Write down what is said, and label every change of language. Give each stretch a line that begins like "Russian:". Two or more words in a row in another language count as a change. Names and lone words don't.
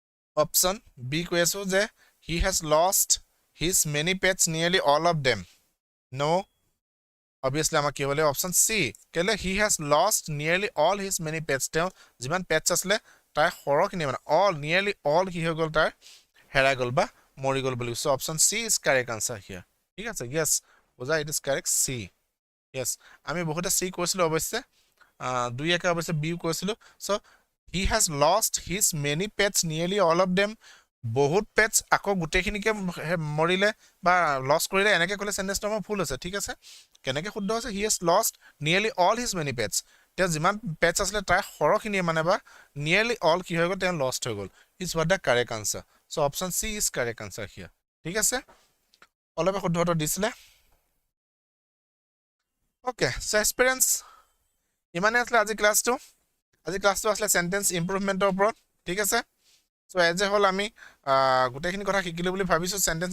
Assamese: অপশ্যন বি কৈ আছো যে
English: he has lost his many pets, nearly all of them. No, obviously
Assamese: আমাক কি হ'লে অপশ্যন সি কেলে
English: he has lost nearly all his many pets.
Assamese: তেওঁ যিমান পেটছ আছিলে তাৰ সৰহখিনি মানে
English: all nearly all
Assamese: কি হৈ গ'ল তাৰ হেৰাই গ'ল বা মৰি গ'ল বুলি
English: so option C is correct answer here
Assamese: ঠিক আছে yes বুজা
English: it is correct C
Assamese: yes আমি বহুতে সি কৈছিলো অৱশ্যে দুই একে অৱশ্যে বি কৈছিলো সো
English: he has lost his many pets, nearly all of them.
Assamese: বহুত পেটছ আকৌ গোটেইখিনিকে মৰিলে বা লছ কৰিলে এনেকৈ ক'লে চেণ্টেন্সটো আমাৰ ভুল আছে ঠিক আছে কেনেকৈ শুদ্ধ হৈছে
English: he has lost nearly all his many pets.
Assamese: তেওঁ যিমান পেটছ আছিলে তাৰ সৰহখিনিয়ে মানে বা
English: nearly all
Assamese: কি হৈ গ'ল তেওঁ লষ্ট হৈ গ'ল
English: is what the correct answer so option C is correct answer here
Assamese: ঠিক আছে অলপে শুদ্ধ উত্তৰ দিছিলে
English: okay so experience
Assamese: ইমানে আছিলে আজি ক্লাছটো আছিলে
English: sentence improvementৰ
Assamese: ওপৰত ঠিক আছে
English: so as a whole
Assamese: আমি গোটেইখিনি কথা শিকিলো বুলি ভাবিছোঁ চেণ্টেন্স